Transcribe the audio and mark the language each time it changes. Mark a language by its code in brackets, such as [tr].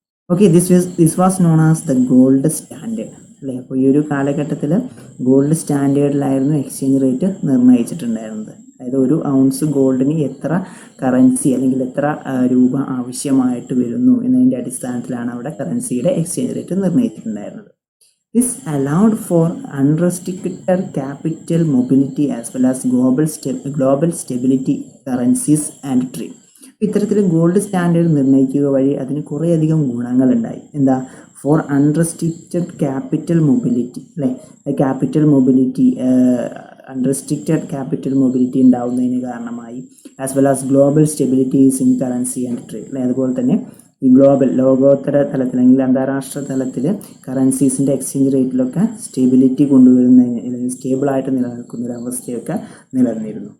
[en] okay, this was known as the gold standard, [ml] അല്ലേ? അപ്പോൾ ഈ ഒരു കാലഘട്ടത്തിൽ ഗോൾഡ് സ്റ്റാൻഡേർഡിലായിരുന്നു എക്സ്ചേഞ്ച് റേറ്റ് നിർണ്ണയിച്ചിട്ടുണ്ടായിരുന്നത്. അതായത് ഒരു ഔൺസ് ഗോൾഡിന് എത്ര കറൻസി, അല്ലെങ്കിൽ എത്ര രൂപ ആവശ്യമായിട്ട് വരുന്നു എന്നതിൻ്റെ അടിസ്ഥാനത്തിലാണ് അവിടെ കറൻസിയുടെ exchange rate നിർണ്ണയിച്ചിട്ടുണ്ടായിരുന്നത്. [en] This allowed for unrestricted capital mobility as well as global stability currencies and trade. [ml] ഇത്തരത്തിൽ ഗോൾഡ് സ്റ്റാൻഡേർഡ് നിർണ്ണയിക്കുക വഴി അതിന് കുറേയധികം ഗുണങ്ങളുണ്ടായി. എന്താ? [en] for unrestricted capital mobility, [ml] അല്ലേ? Capital mobility, unrestricted capital mobility ഉണ്ടാവുന്നതിന് കാരണമായി. [en] as well as global stabilities in currency and trade, [ml] അല്ലേ? അതുപോലെ തന്നെ ഈ ലോകോത്തര തലത്തിൽ, അല്ലെങ്കിൽ അന്താരാഷ്ട്ര തലത്തിൽ കറൻസീസിൻ്റെ എക്സ്ചേഞ്ച് റേറ്റിലൊക്കെ സ്റ്റെബിലിറ്റി കൊണ്ടുവരുന്നതിന്, അല്ലെങ്കിൽ സ്റ്റേബിളായിട്ട് നിലനിൽക്കുന്ന ഒരു അവസ്ഥയൊക്കെ നിലനിന്നിരുന്നു.